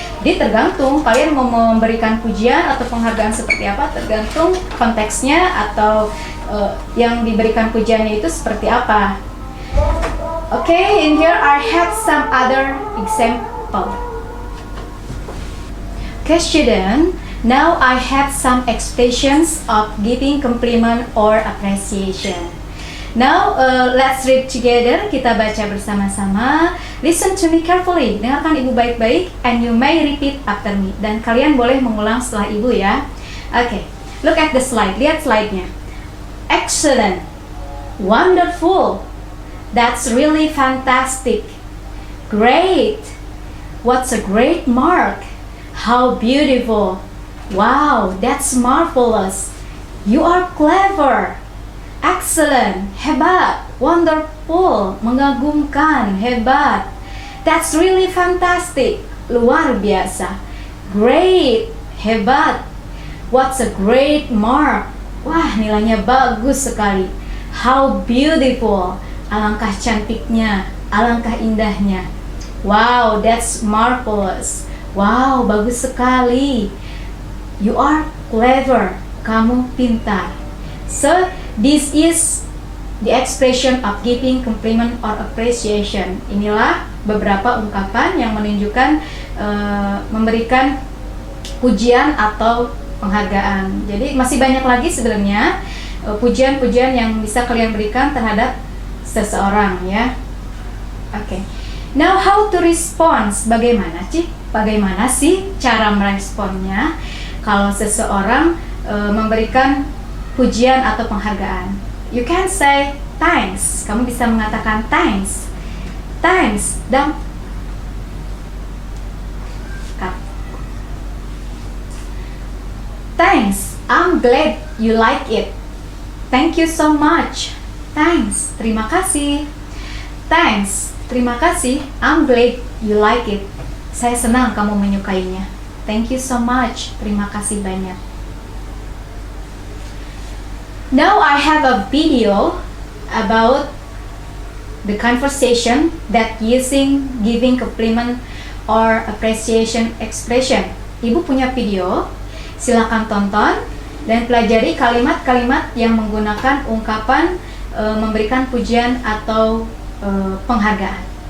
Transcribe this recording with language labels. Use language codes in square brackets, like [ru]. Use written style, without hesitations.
[id] Jadi tergantung kalian mau memberikan pujian atau penghargaan seperti apa, tergantung konteksnya atau yang diberikan pujiannya itu seperti apa. [en] Okay, in here I have some other example. Okay, student. Now I have some expressions of giving compliment or appreciation. Now let's read together. [id] Kita baca bersama-sama. [en] Listen to me carefully. [id] Dengarkan Ibu baik-baik, [en] and you may repeat after me. [id] Dan kalian boleh mengulang setelah Ibu ya. [en] Okay, look at the slide. [id] Lihat slide-nya. [en] Excellent, wonderful, that's really fantastic, great, what's a great mark, how beautiful, wow, that's marvelous, you are clever, excellent, hebat, wonderful, [id] mengagumkan, hebat, [en] that's really fantastic, [id] luar biasa, [en] great, hebat, what's a great mark, [id] wah, nilainya bagus sekali. [en] How beautiful, [id] alangkah cantiknya, alangkah indahnya. [en] Wow, that's marvelous. Wow, [id] bagus sekali. [en] You are clever, [id] kamu pintar. [en] So, this is the expression of giving compliment or appreciation. [id] Inilah beberapa ungkapan yang menunjukkan memberikan pujian atau penghargaan. Jadi masih banyak lagi sebenarnya pujian-pujian yang bisa kalian berikan terhadap seseorang ya. Oke. [en] Now how to respond? [id] Bagaimana sih cara meresponnya kalau seseorang memberikan pujian atau penghargaan? [en] You can say thanks. [id] Kamu bisa mengatakan thanks. [en] Thanks dan Thanks. I'm glad you like it. Thank you so much. Thanks. [id] Terima kasih. [en] Thanks. Terima kasih. I'm glad you like it. [id] Saya senang kamu menyukainya. [en] Thank you so much. [id] Terima kasih banyak. [en] Now I have a video about the conversation that using giving compliment or appreciation expression. [id] Ibu punya video, silakan tonton dan pelajari kalimat-kalimat yang menggunakan ungkapan memberikan pujian atau penghargaan.